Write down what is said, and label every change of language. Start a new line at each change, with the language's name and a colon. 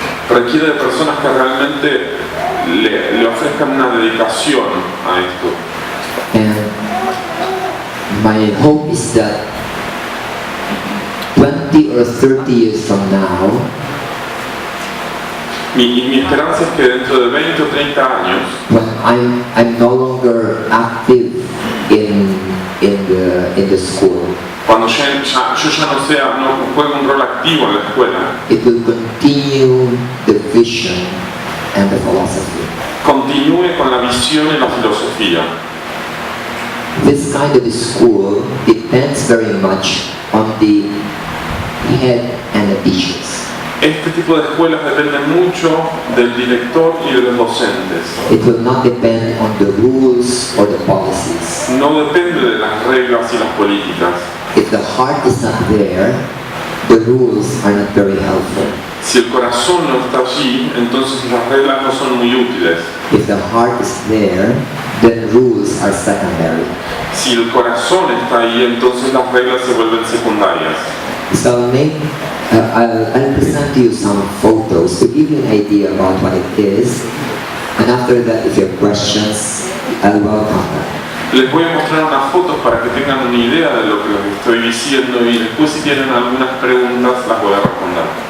Spanish: Requiere de personas que realmente le ofrezcan una dedicación a esto.
English: And my hope is that 20 or 30 years from now,
Spanish: Mi esperanza es que dentro de 20 o 30 años,
English: when I'm no longer active in the school,
Spanish: cuando yo ya no juego un rol activo en la escuela,
English: it will continue the vision and the philosophy.
Spanish: continúe con la visión y la filosofía.
English: This kind of school depends very much on the head and the teachers.
Spanish: Este tipo de escuelas depende mucho del director y de los docentes.
English: It will not depend on the rules or the policies.
Spanish: No depende de las reglas y las políticas.
English: If the heart is not there, the rules are not very helpful.
Spanish: Si el corazón no está allí, entonces las reglas no son muy útiles.
English: If the heart is there, then rules are secondary.
Spanish: Si el corazón está ahí, entonces las reglas se vuelven secundarias.
English: So I'll present to you some photos to give you an idea about what it is. And after that, if you have questions, I'll welcome them.
Spanish: Les voy a mostrar unas fotos para que tengan una idea de lo que les estoy diciendo y después si tienen algunas preguntas las voy a responder.